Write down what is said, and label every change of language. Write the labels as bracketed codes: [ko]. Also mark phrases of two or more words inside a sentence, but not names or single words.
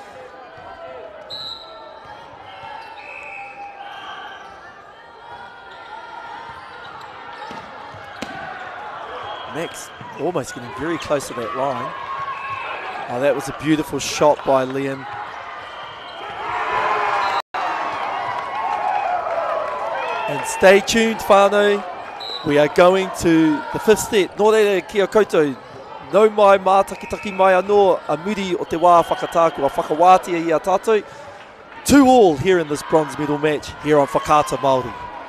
[en] Max almost getting very close to that line. Oh, that was a beautiful shot by Liam. And stay tuned, whānau. We are going to the 5th set. [mi] Nō reira kia koutou. Nau mai mātakitaki mai anō a muri o te wā whakatāku a whakawātia i a tātou. [en] 2-2 here in this bronze medal match here on Whakaata Māori.